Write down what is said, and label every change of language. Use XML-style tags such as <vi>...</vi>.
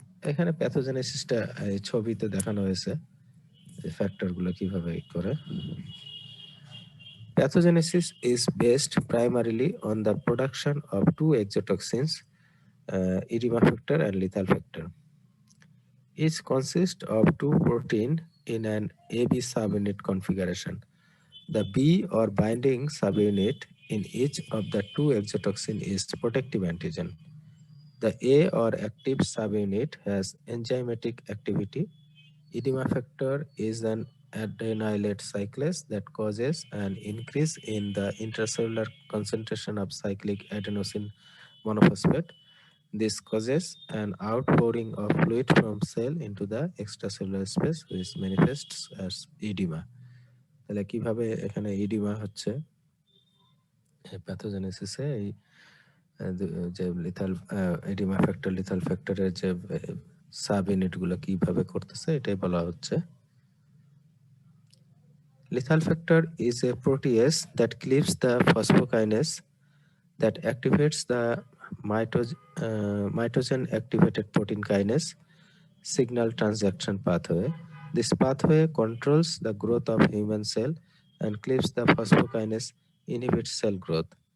<bn>এখানে প্যাথোজেনেসিসটা এই ছবিতে দেখানো হয়েছে, এই ফ্যাক্টরগুলো কিভাবে করে।</bn> <en>Pathogenesis is based primarily on the production of two exotoxins, edema factor and lethal factor. Each consists of two proteins in an AB subunit configuration. The B or binding subunit in each of the two exotoxin is protective antigen. The A or active subunit has enzymatic activity. Edema factor is an adenylate cyclase that causes an increase in the intracellular concentration of cyclic adenosine monophosphate. This causes an outpouring of fluid from cell into the extracellular space, which manifests as edema.</en> <bn>তাহলে কিভাবে এখানে edema হচ্ছে প্যাথোজেনেসিসে এই যে lethal oedema factor lethal ফ্যাক্টরের যে sub ইউনিটগুলো কিভাবে করতেছে এটাই বলা হচ্ছে।</bn> <en>Lethal factor is a protease that cleaves the phosphokinase that activates the mitogen activated protein kinase signal transduction pathway. This pathway controls the growth of human cell and cleaves the phosphokinase inhibits cell growth.</en>